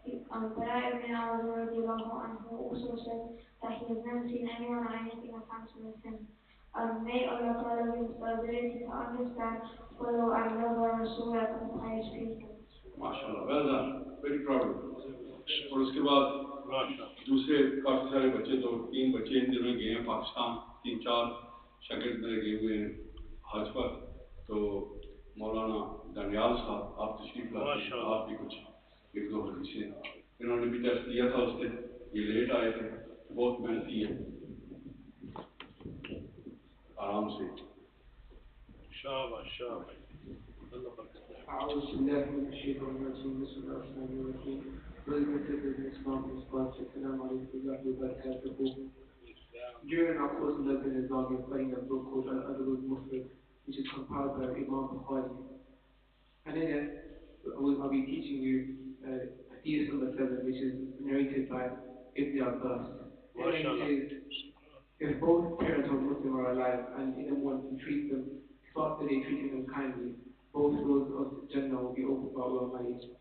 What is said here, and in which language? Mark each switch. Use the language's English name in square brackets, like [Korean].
[English] Bara ibn Aruz also said that he has never seen anyone or anything as handsome as him. May Allah Ta'ala give us the ability to understand, follow, and love our Rasul and pious people. MashaAllah, well done, very proud of you. [Hindi] और उसके बाद दूसरे काफी सारे बच्चे, 2-3 बच्चे इन दिनों गए हैं पाकिस्तान, 3-4 शागिर्द मेरे गए हुए हैं हज पर. तो मौलाना दनियाल साहब, आप तशरीफ लाते हैं, आप भी कुछ 1-2 हदीसें, इन्होंने भी टेस्ट दिया था उस दिन, ये लेट आए थे, बहुत मेहनती है, आराम से. शाबाश शाबाश, अल्लाह बरकत दे. [Arabic] أعوذ بالله من الشيطان الرجيم. بسم الله الرحمن الرحيم. السلام عليكم ورحمة الله وبركاته. [English] During our course in Lebanon Islam, we are studying a book called Al-Adab al-Mufrad, which is compiled by Imam Bukhari. And in it, I'll be teaching you hadith number 7, which is narrated by Ibn Abbas. And it says, if both parents of Muslim are alive and anyone wants to treat them, after they treated them kindly, both doors of Jannah will be opened by Allah Almighty.